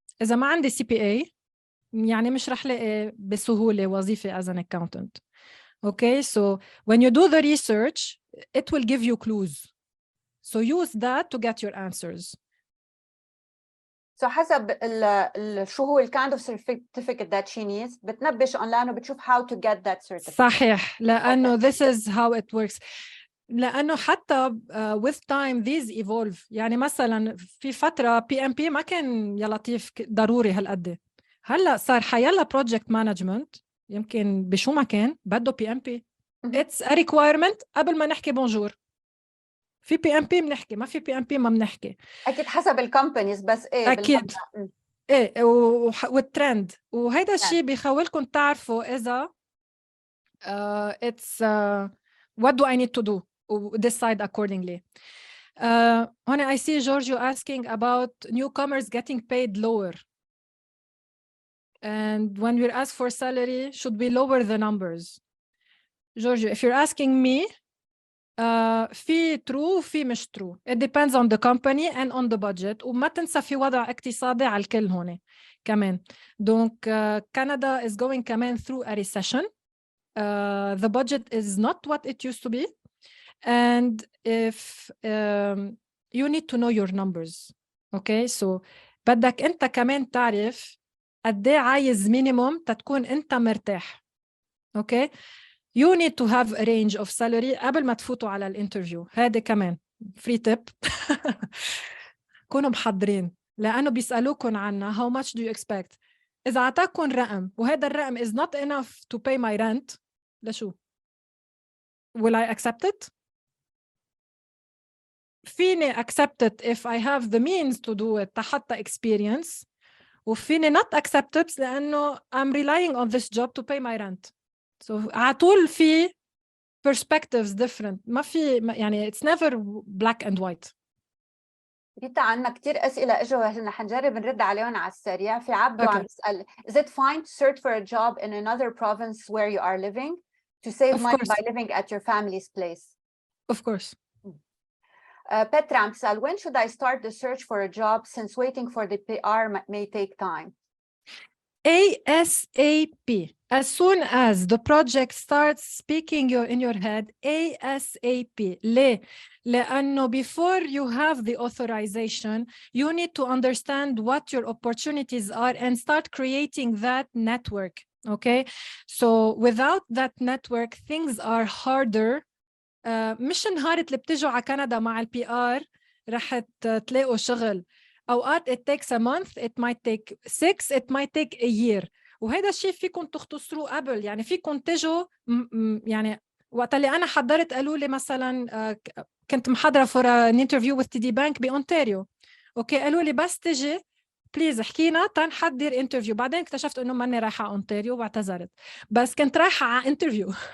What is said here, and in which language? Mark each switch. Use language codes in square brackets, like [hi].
[ar] إذا ما عندي CPA يعني مش رح لاقي بسهولة وظيفة [en] as an accountant. Okay, so when you do the research, it will give you clues. So use that to get your answers. So [ar] حسب شو هو [en] kind of certificate that she needs [ar] بتنبش [en] online [ar] وبتشوف [en] how to get that certificate. [ar] صحيح، لأنه [en] this is how it works. [ar] لأنه حتى [en] with time these evolve. [ar] يعني مثلا في فترة PMP ما كان يا لطيف ضروري هالقد، هلا صار حيلا project management يمكن بشو ما كان بده PMP. [en] It's a requirement. [ar] قبل ما نحكي بونجور في PMP بنحكي، ما في PMP ما بنحكي. أكيد حسب الكومبانيز بس إيه أكيد إيه والترند، وهيدا الشيء بيخولكم تعرفوا إذا [en] it's what do I need to do decide accordingly. When I see Giorgio asking about newcomers getting paid lower, and when we ask for salary, should we lower the numbers? Giorgio, if you're asking me, [ar] في [en] true [ar] في مش [en] true. It depends on the company and on the budget. [ar] وما تنسى في وضع اقتصادي على الكل هون كمان. Donc [en] Canada is going [ar] كمان [en] through a recession. the budget is not what it used to be, and if you need to know your numbers. [ar] Okay, so بدك انت كمان تعرف قد ايه عايز minimum تتكون انت مرتاح. [en] Okay, you need to have a range of salary [ar] قبل ما تفوتوا على الانترفيو. هذا كمان [en] free tip. [ar] كونوا محضرين لأنه بيسألوكم عنها [en] how much do you expect. [ar] إذا عطاكم رقم وهذا الرقم [en] is not enough to pay my rent، [ar] لشو؟ [en] Will I accept it? [ar] فيني [en] accept it if I have the means to do it [ar] حتى [en] experience، [ar] وفيني [en] not accept it [ar] لأنه [en] I'm relying on this job to pay my rent. So [ar] عطول في [en] perspectives different، [ar] ما في يعني [en] it's never black and white. [ar] ريتا عنا كتير أسئلة إجوا هنا حنجرب نرد عليهم على السريع. في عبدو عم يسأل [en] is it fine to search for a job in another province where you are living to save money by living at your family's place? Of course. Petra [ar] عم تسأل [en] when should I start the search for a job since waiting for the PR may take time? ASAP. As soon as the project starts speaking in your head, ASAP. [ar] ليه؟ لأنه [en] before you have the authorization, you need to understand what your opportunities are and start creating that network. Okay? So without that network, things are harder. [ar] مش نهارة اللي بتجوا على كندا مع PR رح تلاقوا شغل. أوقات [en] it takes a month, it might take 6, it might take a year. [ar] وهذا الشيء فيكم تختصروه قبل، يعني فيكم تجوا يعني وقت اللي أنا حضرت قالوا لي مثلا كنت محضرة [en] for an interview with [ar] TD Bank بأونتاريو. أوكي قالوا لي بس تجي بليز احكينا تنحضر انترفيو. بعدين اكتشفت إنه ماني رايحة أونتاريو واعتذرت، بس كنت رايحة على انترفيو.